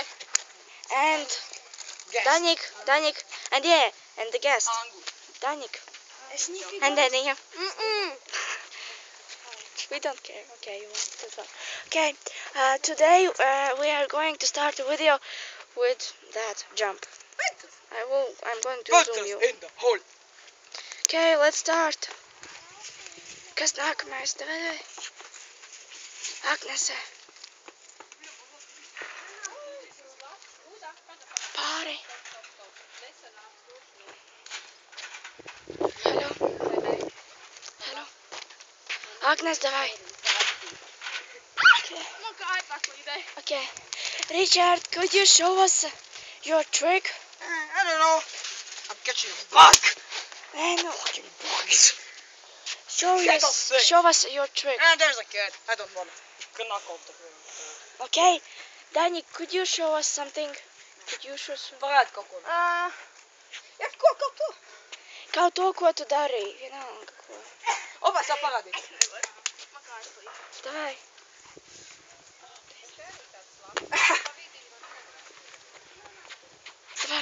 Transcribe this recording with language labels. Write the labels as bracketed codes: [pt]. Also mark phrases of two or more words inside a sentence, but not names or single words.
[en] and Danik, and and the guest, Danik, and Danny. We don't care. Okay, you want to talk. Okay, today we are going to start the video with that jump. I'm going to zoom you. In the hole. Okay, let's start. [lv] Kas nākamais? Davai. Agnese. Pāri. Hello. Agnes, davai. [en] Okay. Richard, could you show us your trick? I don't know. I'm catching a bug. No. Fucking bugs. Show us your trick. There's a cat. I don't want to knock off the room. Okay. Danny, could you show us something? Could you show us? [lv] Parādi kaut ko. Kaut ko. Kaut to, ko tu darīji. Vienalga, ko. Opa, savu parādīt. [ru] Davai. Davai.